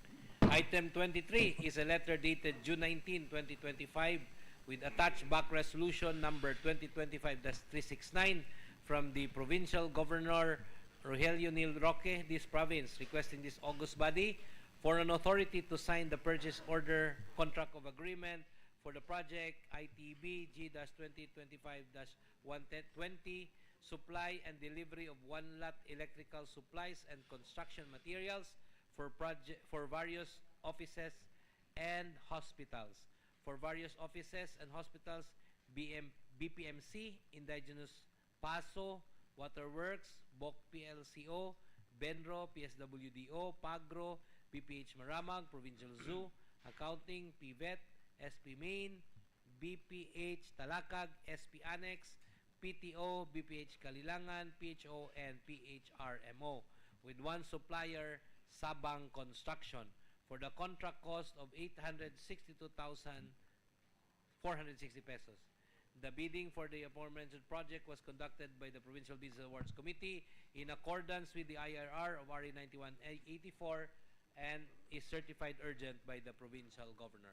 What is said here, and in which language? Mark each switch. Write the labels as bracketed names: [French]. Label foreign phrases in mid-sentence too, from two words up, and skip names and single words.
[English] Item 23 is a letter dated June 19, 2025 with attached back resolution number 2025-369 from the Provincial Governor Rogelio Nil Roque, this province, requesting this august body for an authority to sign the purchase order contract of agreement for the project ITB G-2025-120, supply and delivery of one lot electrical supplies and construction materials for various offices and hospitals. For various offices and hospitals, BPMC, Indigenous PASO, Waterworks, BOC PLCO, Benro, PSWDO, Pagro, PPH Maramag, Provincial Zoo, Accounting, PVET, SP Main, BPH Talakag, SP Annex, PTO, BPH Kalilangan, PHO, and PHRMO, with one supplier, Sabang Construction, for the contract cost of 862,460 pesos. The bidding for the aforementioned project was conducted by the Provincial Bids and Awards Committee in accordance with the IRR of RA 9184 and is certified urgent by the Provincial Governor.